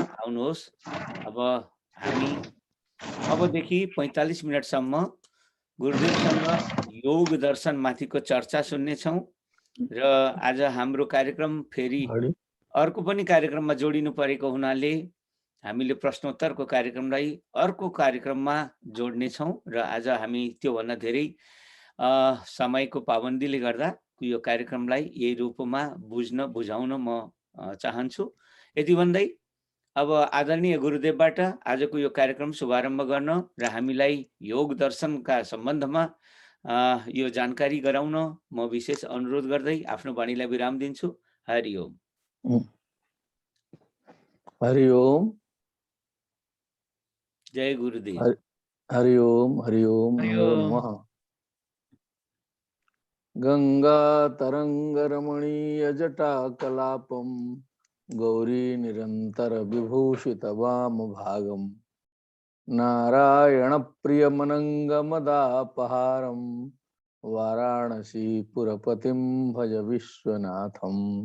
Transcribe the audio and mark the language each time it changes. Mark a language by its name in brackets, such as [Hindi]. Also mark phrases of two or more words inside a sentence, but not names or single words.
[Nepali] आउनुहोस् अब हामी अबदेखि 45 मिनटसम्म गुरुदेवसँग योग दर्शन माथिको चर्चा सुन्नेछौँ र आज हाम्रो कार्यक्रम फेरि अर्को पनि कार्यक्रममा जोडिनु परेको हुनाले हामीले प्रश्नोत्तरको कार्यक्रमलाई अर्को कार्यक्रममा जोड्नेछौँ र आज हामी त्योभन्दा धेरै समयको पाबन्दीले गर्दा यो कार्यक्रमलाई यही रूपमा बुझाउन म चाहन्छु। यति भन्दै अब आदरणीय गुरुदेवबाट आजको यो कार्यक्रम शुभारम्भ गर्न र हामीलाई योग दर्शनका सम्बन्धमा यो जानकारी गराउन म विशेष अनुरोध गर्दै आफ्नो वाणीलाई विराम दिन्छु। [Sanskrit] हरि ओम। हरि ओम। जय गुरुदेव। हरि ओम नमो नमः। गंगा तरंग रमणीय जटा कलापम गौरी निरंतर विभूषित वाम भागम नारायण प्रिय मनंगमदापहारम वाराणसी पुरपतिम भज विश्वनाथम